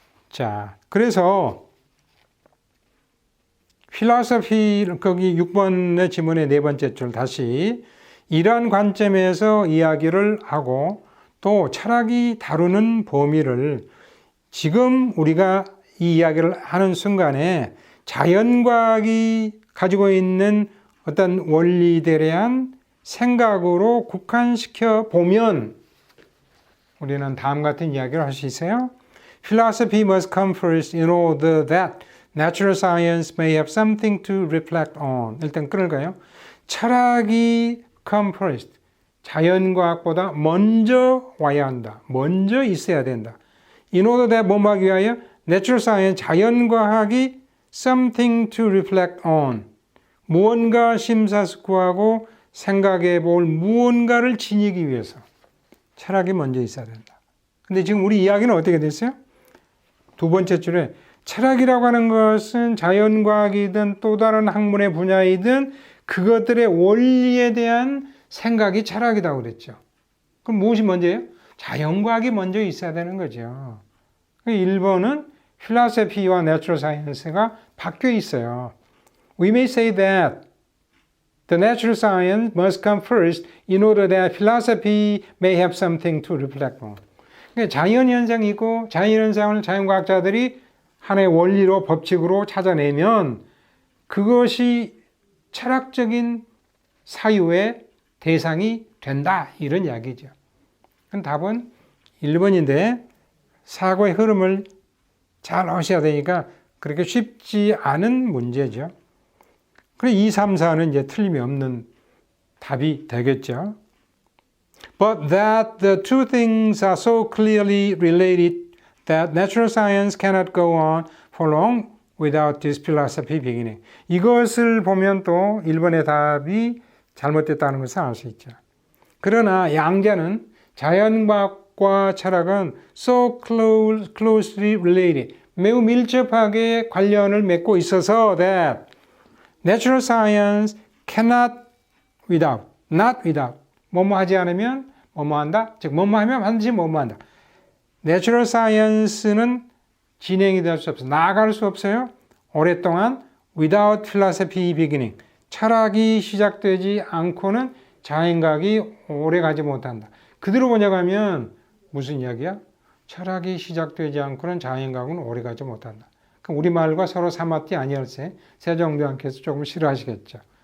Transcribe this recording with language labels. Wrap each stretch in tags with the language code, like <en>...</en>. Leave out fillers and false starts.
<ko>자, 그래서 필로소피 거기 6번의 지문의 네 번째 줄 다시 이러한 관점에서 이야기를 하고 또 철학이 다루는 범위를 지금 우리가 이 이야기를 하는 순간에 자연과학이 가지고 있는 어떤 원리들에 대한 생각으로 국한시켜 보면 우리는 다음 같은 이야기를 할 수 있어요.</ko> <en>Philosophy must come first in order that natural science may have something to reflect on.</en> <ko>일단 끊을까요? 철학이</ko> <en>come first.</en> <ko>자연과학보다 먼저 와야 한다. 먼저 있어야 된다.</ko> <en>In order that</en> <ko>뭐뭐 하기 위하여</ko> <en>natural science,</en> <ko>자연과학이</ko> <en>something to reflect on.</en> <ko>무언가 심사숙고하고 생각해 볼 무언가를 지니기 위해서 철학이 먼저 있어야 된다. 근데 지금 우리 이야기는 어떻게 됐어요? 두 번째 줄에 철학이라고 하는 것은 자연과학이든 또 다른 학문의 분야이든 그것들의 원리에 대한 생각이 철학이라고 그랬죠. 그럼 무엇이 먼저예요? 자연과학이 먼저 있어야 되는 거죠. 1번은 필로소피와 내추럴 사이언스가 바뀌어 있어요.</ko> <en>We may say that the natural science must come first in order that philosophy may have something to reflect on.</en> <ko>그러니까 자연현상이고 자연현상을 자연과학자들이 하나의 원리로 법칙으로 찾아내면 그것이 철학적인 사유의 대상이 된다 이런 이야기죠. 답은 1번인데 사고의 흐름을 잘 아셔야 되니까 그렇게 쉽지 않은 문제죠. 그래서 2, 3, 4는 이제 틀림이 없는 답이 되겠죠.</ko> <en>But that the two things are so clearly related that natural science cannot go on for long without this philosophy beginning.</en> <ko>이것을 보면 또 1번의 답이 잘못됐다는 것을 알 수 있죠. 그러나 양자는 자연과학과 철학은</ko> <en>so closely related,</en> <ko>매우 밀접하게 관련을 맺고 있어서</ko> <en>that natural science cannot without, not without.</en> <ko>뭐뭐 하지 않으면 뭐뭐 한다. 즉 뭐뭐 하면 반드시 뭐뭐 한다. 내추럴 사이언스는 진행이 될 수 없어요. 나아갈 수 없어요. 오랫동안</ko> <en>without philosophy beginning.</en> <ko>철학이 시작되지 않고는 자연과학이 오래 가지 못한다. 그대로 번역하면 무슨 이야기야? 철학이 시작되지 않고는 자연과학은 오래 가지 못한다. 그럼 우리말과 서로 사마띠 아니었어요? 세종대왕께서 조금 싫어하시겠죠.</ko>